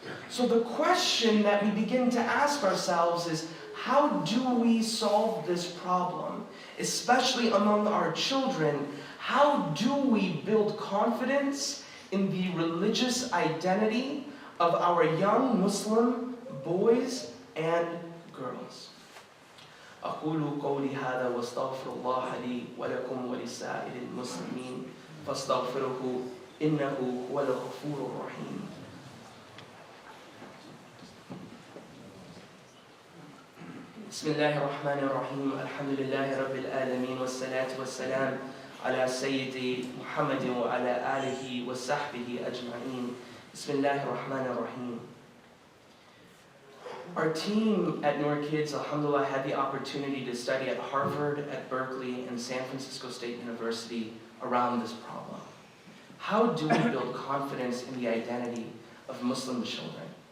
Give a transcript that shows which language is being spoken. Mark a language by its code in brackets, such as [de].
[en] So the question that we begin to ask ourselves is, how do we solve this problem? Especially among our children, how do we build confidence in the religious identity of our young Muslim boys and girls? [ar] أقول قولي هذا واستغفر الله لي ولكم ولسائر المسلمين فاستغفروه إنه هو الغفور الرحيم. بسم الله الرحمن الرحيم. الحمد لله رب العالمين والصلاة والسلام على سيدي محمد وعلى آله وصحبه أجمعين. بسم الله الرحمن الرحيم. [en] Our team at Noor Kids, alhamdulillah, had the opportunity to study at Harvard, at Berkeley, and San Francisco State University around this problem. How do we build confidence in the identity of Muslim children?